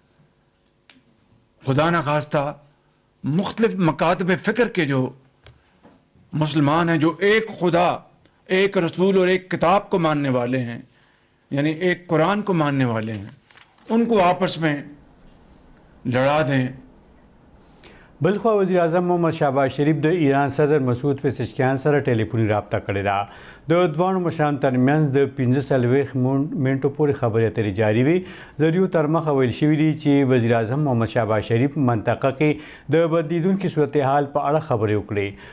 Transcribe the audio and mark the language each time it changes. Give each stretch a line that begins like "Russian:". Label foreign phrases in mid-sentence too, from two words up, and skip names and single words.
Urdu: خدا نہ خواستہ مختلف مکاتب فکر کے جو مسلمان ہیں، جو ایک خدا، ایک رسول اور ایک کتاب کو ماننے والے ہیں، یعنی ایک قرآن کو ماننے والے ہیں، ان کو آپس میں لڑا دیں.
Pashto: بلخوا وزیر اعظم محمد شهباز شریف د ایران صدر مسعود پزشکیان سره ټلیفوني رابطه کړې ده. د دوانو مشرانو ترمنځ د 45 منټو پورې خبرې اترې جاري وي. ذریعو تر مخه ویل شوي دي چې وزیر اعظم محمد شهباز شریف منطقه کې د بدلیدونکي صورتحال په اړه خبرې وکړې.